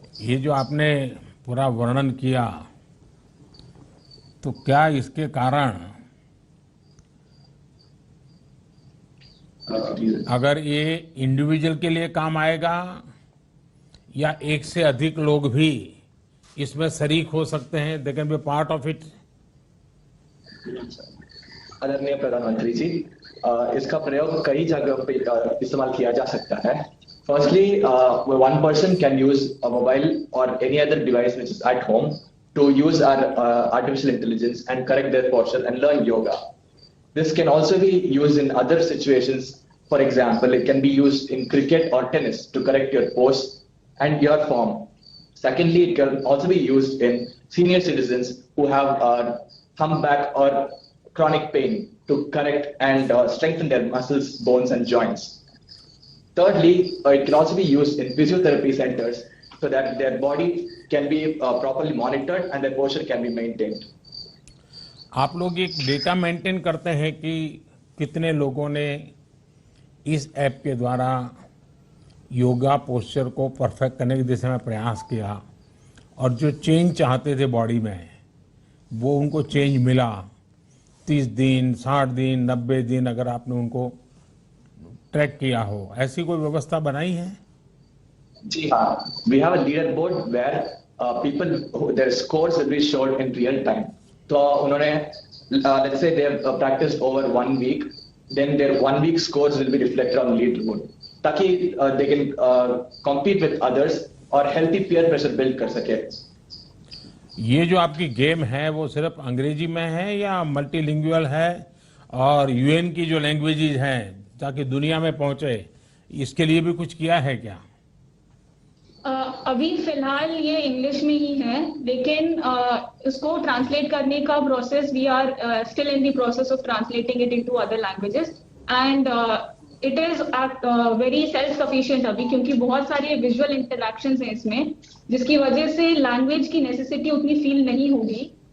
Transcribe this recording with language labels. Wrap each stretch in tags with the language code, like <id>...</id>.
<hi>ये जो आपने पूरा वर्णन किया, तो क्या इसके कारण अगर ये इंडिविजुअल के लिए काम आएगा या एक से अधिक लोग भी इसमें शरीक हो सकते हैं,</hi> <en>They can be part of it?</en> <hi>आदरणीय प्रधानमंत्री जी, इसका प्रयोग कई जगह पे इस्तेमाल किया जा सकता है.</hi> <en>Firstly, one person can use a mobile or any other device which is at home to use our artificial intelligence and correct their posture and learn yoga. This can also be used in other situations. For example, it can be used in cricket or tennis to correct your pose and your form. Secondly, it can also be used in senior citizens who have humpback or chronic pain to correct and strengthen their muscles, bones, and joints. Thirdly, it can also be used in physiotherapy centers so that their body can be properly monitored and their posture can be maintained.</en> <hi>आप लोग एक data maintain करते हैं कि कितने लोगों ने इस ऐप के द्वारा योगा पोस्चर को परफेक्ट करने की दिशा में प्रयास किया और जो चेंज चाहते थे बॉडी में वो उनको चेंज मिला? 30 दिन, 60 दिन, 90 दिन अगर आपने उनको ट्रैक किया हो, ऐसी कोई व्यवस्था बनाई है? जी हाँ,</hi> <en>we have a leaderboard where people their scores will be showed in real time.</en> <hi>तो उन्होंने</hi> <en>let's say they have practiced over 1 week, then their 1 week scores will be reflected on leaderboard ताकि they can compete with others और healthy peer pressure build</en> <hi>कर सके. ये जो आपकी game है वो सिर्फ अंग्रेजी में है या मल्टीलिंगुअल है और यूएन की जो लैंग्वेजेज हैं ताकि दुनिया में पहुंचे, इसके लिए भी कुछ किया है क्या? अभी फिलहाल ये इंग्लिश में ही है, लेकिन इसको ट्रांसलेट करने का process</hi> <en>we are still in the process of translating it into other languages and it is very self sufficient</en> <hi>अभी, क्योंकि बहुत सारे विजुअल इंटरैक्शंस हैं इसमें, जिसकी वजह से लैंग्वेज की नेसेसिटी उतनी फील नहीं होगी.</hi>